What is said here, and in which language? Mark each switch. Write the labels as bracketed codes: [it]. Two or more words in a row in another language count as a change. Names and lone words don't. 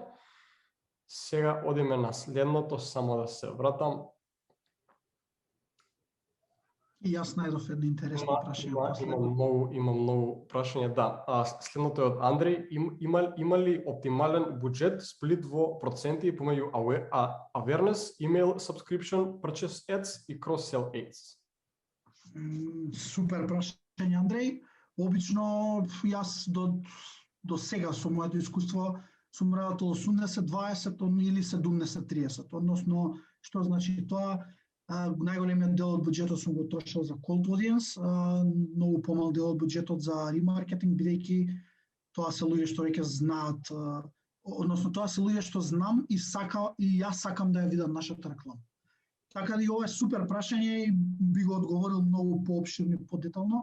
[mk] Сега одиме на следното, само да се вратам. И јас најдов едно интересно прашање. Има многу прашања, да. Следното е од Андреј. Има ли оптимален буџет, сплит во проценти помеѓу [en] awareness, email subscription, purchase ads [mk] и [en] cross-sell ads? [mk] Супер прашање, Андреј. Обично јас до сега со моето искуство сум работел 80-20 или 70-30, односно што значи тоа, најголемиот дел од буџетот сум го трошил за [en] cold audience, [mk] многу помал дел од буџетот за ремаркетинг, бидејќи тоа се луѓе што веќе знаат, односно тоа се луѓе што знам и јас сакам да ја видам нашата реклама. Така да и ова е супер прашање и би го одговорил многу поопширно и подетално.